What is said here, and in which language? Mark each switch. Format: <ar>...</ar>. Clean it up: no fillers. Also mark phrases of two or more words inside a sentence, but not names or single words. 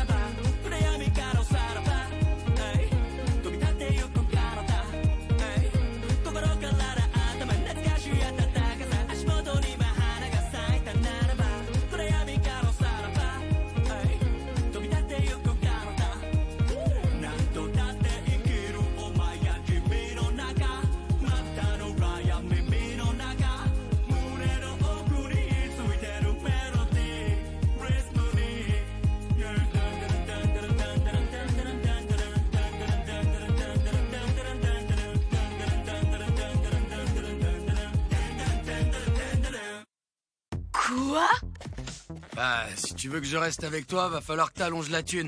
<ja>ば暗闇からおさらば飛び立ってゆく体心から頭懐かしい暖かさ足元に今花が咲いたならば暗闇からおさらば飛び立ってゆく体何度だって生きるお前や君の中またの裏や耳の中胸の奥についてるメロディーリズムに</ja> <fr>Quoi? Bah, si tu veux que je reste avec toi, va falloir que t'allonges la thune.</fr>